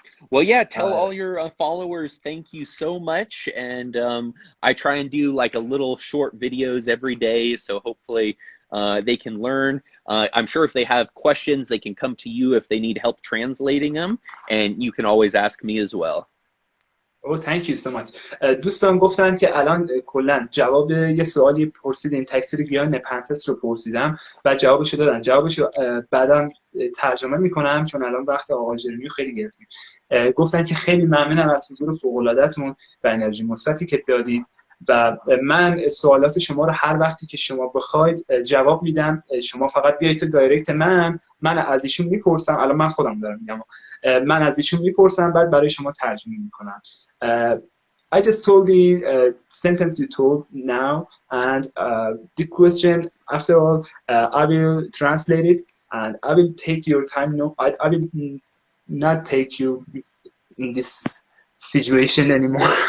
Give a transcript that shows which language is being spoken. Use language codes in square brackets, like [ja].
[en] Well, yeah, tell all your followers thank you so much, and I try and do like a little short videos every day, so hopefully they can learn. I'm sure if they have questions, they can come to you if they need help translating them, and you can always ask me as well. Oh, thank you so much. [fa] دوستان گفتن که الان کلا جواب یه سوالی پرسیدیم، تکثیر گیاه نپنتس رو پرسیدم و جوابشو دادن. جوابشو بعداً ترجمه میکنم چون الان وقت آقای جرمیا خیلی گرفتیم. گفتن که خیلی ممنونم از حضور فوق العاده‌تون و انرژی مثبتی که دادید. و من سوالات شما رو هر وقتی که شما بخواید جواب میدم. شما فقط بیایید تو دایرکت من از ایشون میپرسم. الان من خودم دارم میگم، من از ایشون میپرسم بعد برای شما ترجمه میکنم. [en] I just told the sentence you told now, and the question after all, I will translate it, and I will take your time. No, I will not take you in this situation anymore.